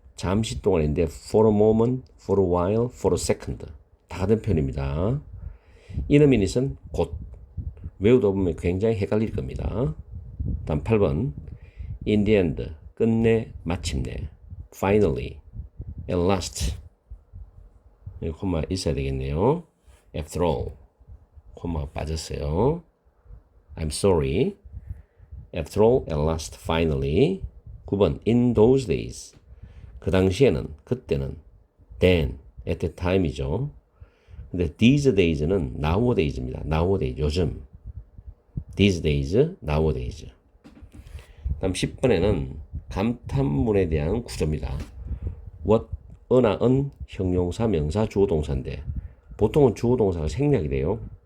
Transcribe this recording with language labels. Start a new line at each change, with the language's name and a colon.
Korean: 잠시 동안인데
English: for a moment, for a while, for a second.
Korean: 다 같은 표현입니다.
English: in a minute은
Korean: 곧. 외우다 보면 굉장히 헷갈릴 겁니다. 다음 8번.
English: in the end.
Korean: 끝내, 마침내.
English: finally, at last.
Korean: 여기 콤마 있어야 되겠네요.
English: after all.
Korean: 콤마가 빠졌어요.
English: I'm sorry. After all, at last, finally.
Korean: 9번.
English: In those days.
Korean: 그 당시에는, 그때는.
English: Then, at that time이죠.
Korean: 근데
English: these days는 nowadays입니다. nowadays,
Korean: 요즘.
English: These days, nowadays.
Korean: 다음 10번에는 감탄문에 대한 구조입니다. What, 어나 은 형용사, 명사, 주어 동사인데 보통은 주어 동사가 생략이 돼요.